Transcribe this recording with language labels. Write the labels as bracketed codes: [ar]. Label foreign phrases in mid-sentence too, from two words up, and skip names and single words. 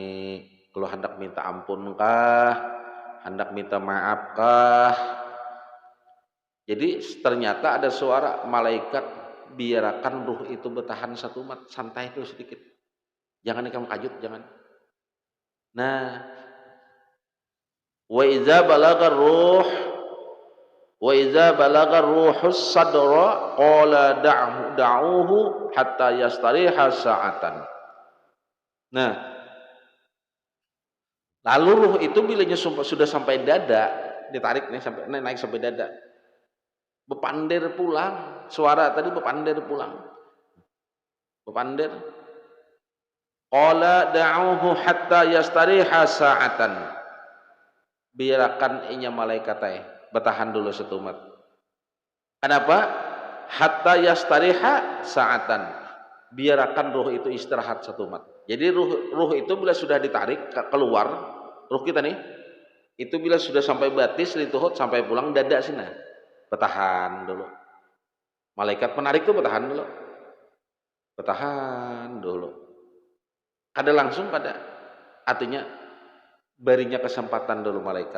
[bjn] Kalau hendak minta ampun kah, hendak minta maaf kah? Jadi ternyata ada suara malaikat, biarkan ruh itu bertahan satu umat, santai dulu sedikit. Jangan kamu kajut, jangan. Nah, [ar] وإذا بلغت الروح الصدر قال دعوه حتى يستريح ساعة. [bjn] Nah, lalu ruh itu bilanya sudah sampai dada, ditarik nih sampai naik sampai dada. Bepandir pulang, suara tadi bepandir pulang. Bepandir. [ar] قال دعوه حتى يستريح ساعة. [bjn] Biarkan inya malaikat bertahan dulu satu umat. Kenapa? [ar] حتى يستريح ساعة. [bjn] Biarkan ruh itu istirahat satu mat. Jadi ruh itu bila sudah ditarik keluar, ruh kita nih, itu bila sudah sampai batis, lituhut, sampai pulang dada sini. Bertahan dulu. Malaikat penarik itu bertahan dulu. Bertahan dulu. Kada langsung kada. Artinya berinya kesempatan dulu malaikat.